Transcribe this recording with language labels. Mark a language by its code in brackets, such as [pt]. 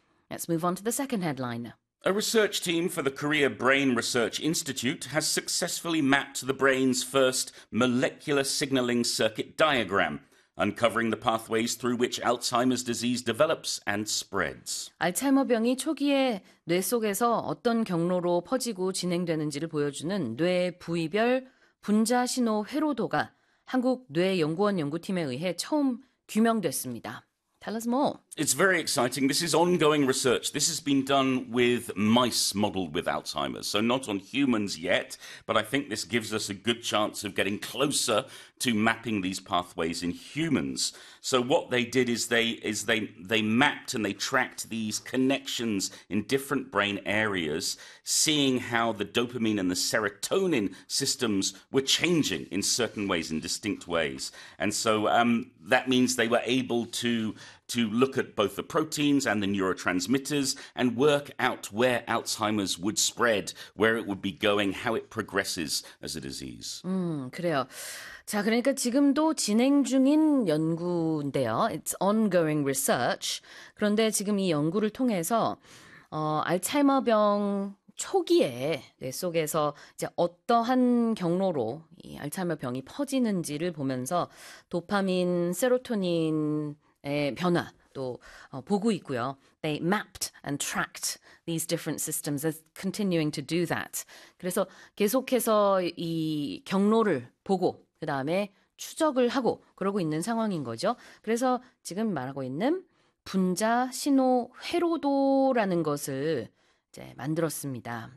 [en] Let's move on to the second headline. A research team for the Korea Brain Research Institute has successfully mapped the brain's first molecular signaling circuit diagram, uncovering the pathways through which Alzheimer's disease develops and spreads. [ko] 알츠하이머병이 초기에 뇌 속에서 어떤 경로로 퍼지고 진행되는지를 보여주는 뇌 부위별 분자 신호 회로도가 한국 뇌연구원 연구팀에 의해 처음 규명됐습니다. [en] Tell us more. It's very exciting. This is ongoing research. This has been done with mice modeled with Alzheimer's, so not on humans yet, but I think this gives us a good chance of getting closer to mapping these pathways in humans. So what they did is they mapped and they tracked these connections in different brain areas, seeing how the dopamine and the serotonin systems were changing in certain ways, in distinct ways. And so that means they were able to look at both the proteins and the neurotransmitters and work out where Alzheimer's would spread, where it would be going, how it progresses as a disease. [ko] 그래요. 자, 그러니까 지금도 진행 중인 연구인데요. [en] It's ongoing research. [ko] 그런데 지금 이 연구를 통해서 알츠하이머병 초기에 뇌 속에서 이제 어떠한 경로로 이 알츠하이머병이 퍼지는지를 보면서 도파민, 세로토닌 에 변화 또 보고 있고요. [en] They mapped and tracked these different systems as continuing to do that. [ko] 그래서 계속해서 이 경로를 보고 그다음에 추적을 하고 그러고 있는 상황인 거죠. 그래서 지금 말하고 있는 분자 신호 회로도라는 것을 이제 만들었습니다.